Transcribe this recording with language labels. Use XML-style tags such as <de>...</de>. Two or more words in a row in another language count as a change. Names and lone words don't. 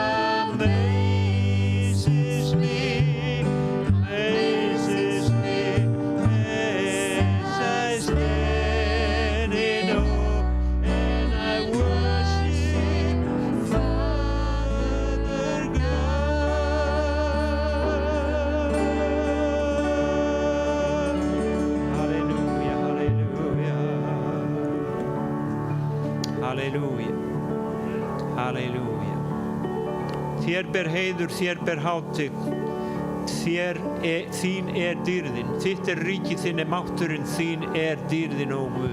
<en>amazes me as I stand in awe and I worship Father God. Hallelujah, hallelujah. Hallelujah, hallelujah.</en> <is>Þér ber heiður, þér ber hátign, þín dýrðin, þitt ríki, þinn mátturinn, þín dýrðin, ó Guð.</is>